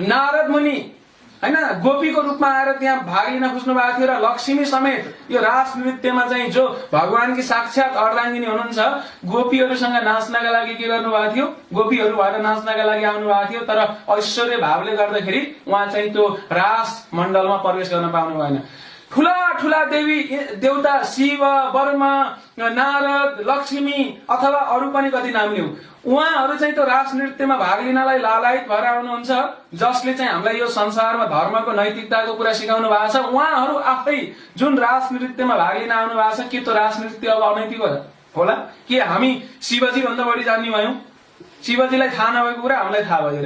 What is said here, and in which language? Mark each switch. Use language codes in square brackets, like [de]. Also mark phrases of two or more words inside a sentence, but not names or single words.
[ne] नारद मुनि हैन गोपीको रूपमा आएर त्यहाँ भाग लिन खोज्नु भएको थियो, र लक्ष्मी समेत यो रास नृत्यमा चाहिँ जो भगवानकी साक्षात अर्धाङ्गिनी हुनुहुन्छ, गोपीहरूसँग नाच्नका लागि के गर्नु भएको थियो, गोपीहरू भएर नाच्नका लागि आउनु भएको थियो। तर ऐश्वर्य भावले गर्दाखेरि उहाँ चाहिँ त्यो रास मण्डलमा प्रवेश गर्न पाउनु भएन। ठुला ठुला देवी देवता शिव, ब्रह्मा, नारद, लक्ष्मी अथवा अरू पनि कति नाम लिऊ, उहाँहरू चाहिँ त्यो रास नृत्यमा भाग लिनलाई लालायत भएर आउनुहुन्छ, जसले चाहिँ हामीलाई यो संसारमा धर्मको नैतिकताको कुरा सिकाउनु भएको छ। उहाँहरू आफै जुन रास नृत्यमा भाग लिन आउनु भएको छ, के त्यो रास नृत्य अब अनैतिक होला? के हामी शिवजी भन्दा बढी जान्ने भयौं? शिवजीलाई थाहा नभएको कुरा हामीलाई थाहा भयो रे।